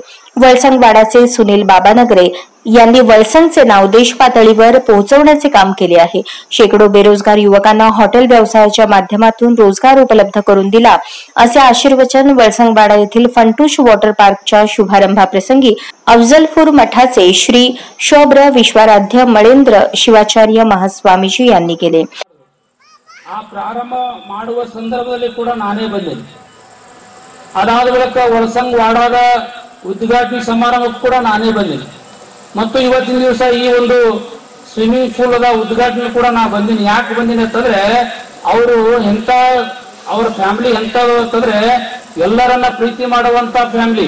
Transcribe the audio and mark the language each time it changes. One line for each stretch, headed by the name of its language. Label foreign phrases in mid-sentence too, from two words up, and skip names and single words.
Marathi: वळसंगवाडाचे सुनील बाबानगरे यांनी वळसंगचे नाव देश पातळीवर पोहोचवण्याचे काम केले आहे। शेकडो बेरोजगार युवकांना हॉटेल व्यवसायाच्या माध्यमातून रोजगार उपलब्ध करून दिला, असे आशीर्वचन वळसंगवाडा येथील फंटूश वॉटर पार्कच्या शुभारंभाप्रसंगी अफजलपूर मठाचे श्री श.ब्र. विश्वाराध्य मळेंद्र ಶಿವಾಚಾರ್ಯ ಮಹಾಸ್ವಾಮೀಜಿ यांनी केले।
Kannada: ಆ ಪ್ರಾರಂಭ ಮಾಡುವ ಸಂದರ್ಭದಲ್ಲಿ ಕೂಡ ನಾನೇ ಬಂದೆ। ಅದಾದ ಬಳಿಕ ವಳಸಂಗವಾಡದ ಉದ್ಘಾಟನೆ ಸಮಾರಂಭಕ್ಕೆ ಕೂಡ ನಾನೇ ಬಂದೆ ಮತ್ತು ಇವತ್ತಿನ ದಿವಸ ಈ ಒಂದು
English: swimming pool
Kannada: ದ ಉದ್ಘಾಟನೆ ಕೂಡ ನಾ ಬಂದಿನಿ। ಯಾಕೆ ಬಂದಿನಿ ಅಂತಂದ್ರೆ ಅವರು ಎಂತ ಅವರ ಫ್ಯಾಮಿಲಿ ಎಂತದು ಅಂತಂದ್ರೆ ಎಲ್ಲರನ್ನ ಪ್ರೀತಿ ಮಾಡುವಂತ ಫ್ಯಾಮಿಲಿ।